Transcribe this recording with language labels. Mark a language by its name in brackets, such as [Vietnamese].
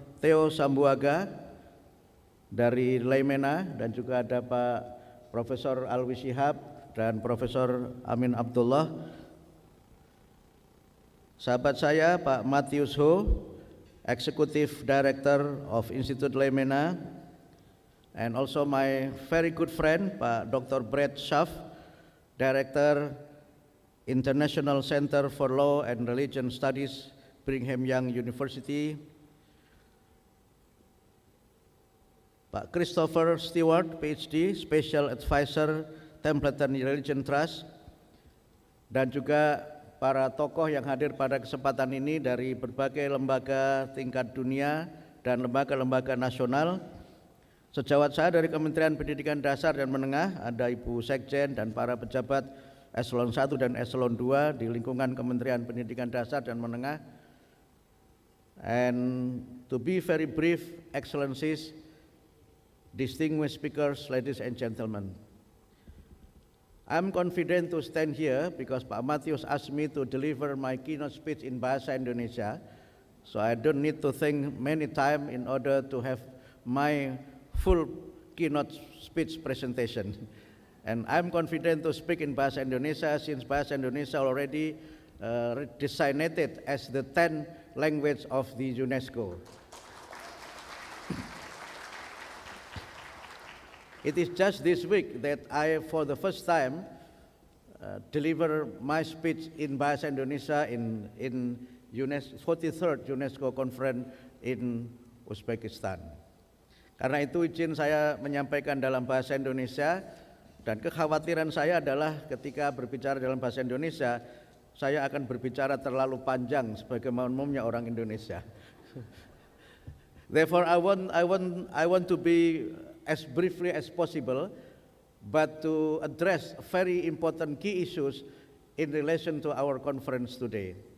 [Indonesian] Theo Sambuaga dari Leimena, dan juga ada Pak Profesor Alwi Shihab dan Profesor Amin Abdullah. Sahabat saya [English] Pak Matius Ho, Executive Director of Institute Leimena, and also my very good friend Pak Dr. [Indonesian] Brett Schaff, Director International Center for Law and Religion Studies, Brigham Young University, Pak Christopher Stewart, PhD, Special Advisor Templeton Religion Trust, dan juga para tokoh yang hadir pada kesempatan ini dari berbagai lembaga tingkat dunia dan lembaga-lembaga nasional. Sejawat saya dari Kementerian Pendidikan Dasar dan Menengah, ada Ibu Sekjen dan para pejabat Eselon 1 dan Eselon 2 di lingkungan Kementerian Pendidikan Dasar dan Menengah. [English] And to be very brief, Excellencies, distinguished speakers, ladies and gentlemen, I'm confident to stand here because Pak Matius asked me to deliver my keynote speech in Bahasa Indonesia, so I don't need to think many times in order to have my full keynote speech presentation. And I'm confident to speak in Bahasa Indonesia since Bahasa Indonesia already designated as the 10th language of the UNESCO. It is just this week that I, for the first time, deliver my speech in Bahasa Indonesia in 43rd UNESCO Conference in Uzbekistan. [Indonesian] Karena itu izin saya menyampaikan dalam bahasa Indonesia, dan kekhawatiran saya adalah ketika berbicara dalam bahasa Indonesia, saya akan berbicara terlalu panjang sebagaimana umumnya orang Indonesia. [English] Therefore, I want to be as briefly as possible, but to address very important key issues in relation to our conference today.